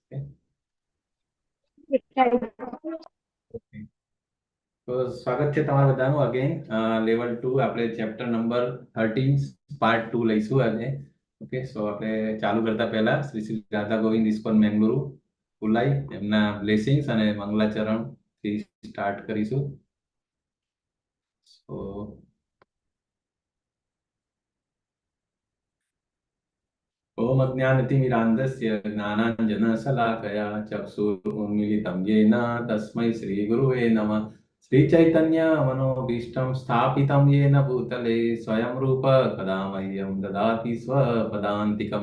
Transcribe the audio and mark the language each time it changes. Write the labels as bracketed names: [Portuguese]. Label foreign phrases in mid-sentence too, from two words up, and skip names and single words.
[Gujarati] તો સ્વાગત છે તમારા બધાનું [English] again level [Gujarati] 2 આપણે [English] chapter number [Gujarati] 13 પાર્ટ 2 લઈશું આજે. [English] okay, so [Gujarati] આપણે ચાલુ કરતા પહેલા શ્રી શ્રી રાધા ગોવિંદ ઇસ્કોન મેંગલુરુ ખુલાઈ એમના બ્લેસિંગ્સ અને મંગલાચરણ થી સ્ટાર્ટ કરીશું. [Sanskrit] સો ओम अज्ञानतिमिरान्धस्य ज्ञानाञ्जनशलाकया चक्षुरुन्मीलितं येन तस्मै श्रीगुरुवे नमः। श्रीचैतन्यमनोभीष्टं स्थापितं येन भूतले स्वयं रूप कदा मह्यं ददाति स्वपदान्तिकं।